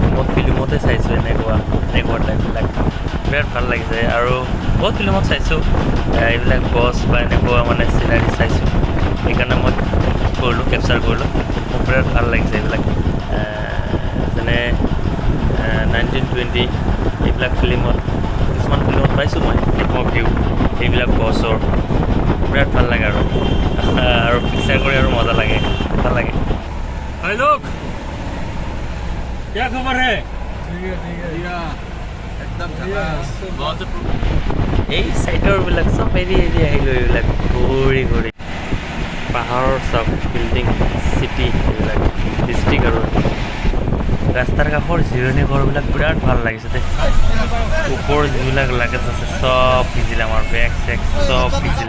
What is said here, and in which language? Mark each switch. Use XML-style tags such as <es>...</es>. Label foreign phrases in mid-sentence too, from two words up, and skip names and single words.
<as>মই ফিল্মতে চাইছোঁ এনেকুৱা টাইপবিলাক বিৰাট ভাল লাগিছে আৰু বহুত ফিল্মত চাইছোঁ এইবিলাক গছ বা এনেকুৱা মানে চিনাৰী চাইছোঁ সেইকাৰণে মই কৰিলোঁ কেপচাৰ কৰিলোঁ মোক বিৰাট ভাল লাগিছে এইবিলাক যেনে 1920 এইবিলাক ফিল্মত কিছুমান ফিল্মত পাইছোঁ মই ভিউ এইবিলাক গছৰ বিৰাট ভাল লাগে আৰু পিকচাৰ কৰি আৰু মজা লাগে ভাল লাগে</as> <hi>भाई लोग क्या खबर है एकदम बहुत</hi> <as>এই চাইডৰবিলাক চব এৰি আহিলোঁ এইবিলাক ঘূৰি পাহাৰৰ চব</as> <en>building city</en> <as>এইবিলাক ডিষ্ট্ৰিক্ট আৰু ৰাস্তাৰ কাষৰ জিৰণি ঘৰবিলাক বিৰাট ভাল লাগিছে দেই ওপৰ যিবিলাক লাগেজ আছে চব ভিজিলে আমাৰ বেগ চেগ চব ভিজিলে</as>